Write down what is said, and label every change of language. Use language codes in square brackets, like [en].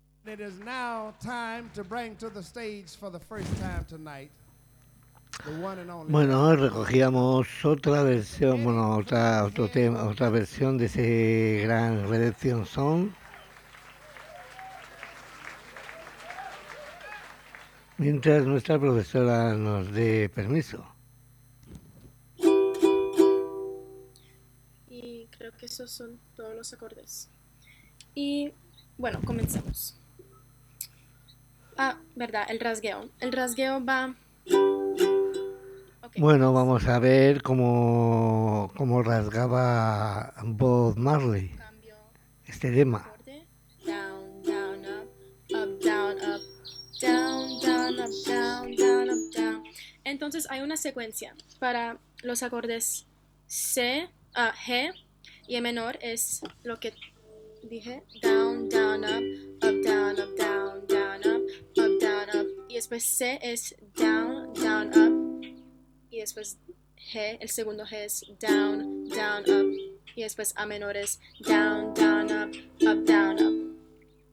[en] It is now time to bring to the stage for the first time tonight the one and only. [es] Bueno, recogíamos otra versión, bueno, otro tema, otra versión de ese gran Redemption Song. Mientras nuestra profesora nos dé permiso. Creo que esos son todos los acordes. Y bueno, comencemos. Ah, verdad, el rasgueo. El rasgueo va... Okay. Bueno, vamos a ver cómo rasgaba Bob Marley. Cambio. Este tema. [en] Down, down, up, up, down, up, down, down, up, down, down, up, down. [es] Entonces hay una secuencia para los acordes C, G... Y el menor es lo que dije, [en] down, down, up, up, down, up, [es] down, down, up, up, down, up. Y después C es [en] down, down, up. [es] Y después G, el segundo G es [en] down, down, up. [es] Y después A menor es [en] down, down, up, up, down, up.